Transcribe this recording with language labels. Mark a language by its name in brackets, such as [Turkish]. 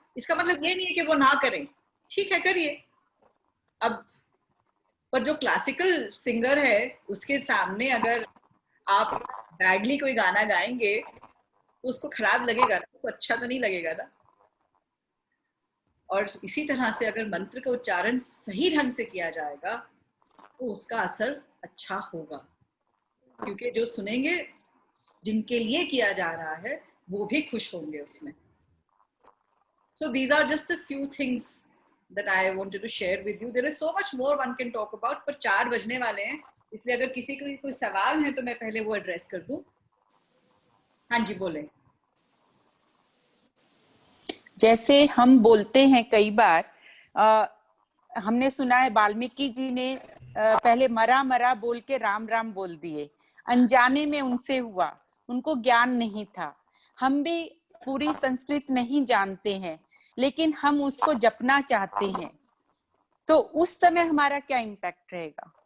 [Hindi] इसका मतलब ये नहीं है कि वो ना करें, ठीक है करिए। अब पर जो क्लासिकल सिंगर है उसके सामने अगर आप बैडली कोई गाना गाएंगे तो उसको खराब लगेगा ना, उसको अच्छा तो नहीं लगेगा ना। और इसी तरह से अगर मंत्र का उच्चारण सही ढंग से किया जाएगा तो उसका असर अच्छा होगा, क्योंकि जो सुनेंगे, जिनके लिए किया जा रहा है, वो भी खुश होंगे उसमें। [English] So these are just a few things that I wanted to share with you. There is so much more one can talk about, [Hindi] पर 4 बजने वाले हैं, इसलिए अगर किसी को कोई सवाल है तो मैं पहले वो एड्रेस कर दूं। हाँ जी बोले। जैसे हम बोलते हैं कई बार, हमने सुना है वाल्मीकि जी ने पहले मरा मरा बोल के राम राम बोल दिए, अनजाने में उनसे हुआ, उनको ज्ञान नहीं था। हम भी पूरी संस्कृत नहीं जानते हैं, लेकिन हम उसको जपना चाहते हैं, तो उस समय हमारा क्या इम्पैक्ट रहेगा?